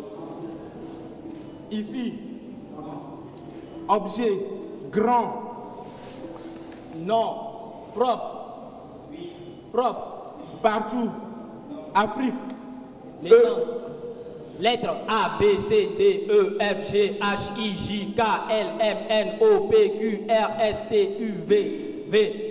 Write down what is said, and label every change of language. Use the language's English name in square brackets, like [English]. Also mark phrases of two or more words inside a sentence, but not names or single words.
[French] ici, objet, grand, Non. Propre. Propre. partout, Afrique, Légende. Lettres A, B, C, D, E, F, G, H, I, J, K, L, M, N, O, P, Q, R, S, T, U, V.